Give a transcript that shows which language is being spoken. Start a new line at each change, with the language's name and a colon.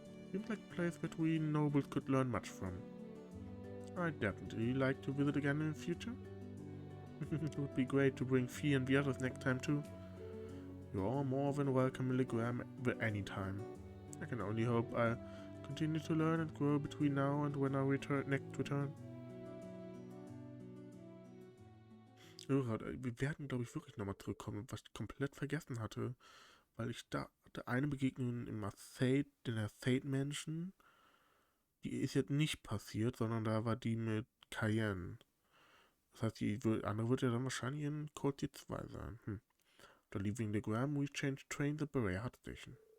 English: Seems like a place that we nobles could learn much from. I'd definitely like to visit again in the future. It would be great to bring Fee and the others next time too. You're all more than welcome, Milligram, at any time. I can only hope I'll continue to learn and grow between now and when I next return.
German: Wir werden, glaube ich, wirklich nochmal zurückkommen, was ich komplett vergessen hatte. Weil ich da hatte eine Begegnung in der Fate-Menschen. Die ist jetzt nicht passiert, sondern da war die mit Cayenne. Das heißt, die andere wird ja dann wahrscheinlich in Cold Steel 2 sein.
English: After leaving the Gram, we changed trains at Barriere station.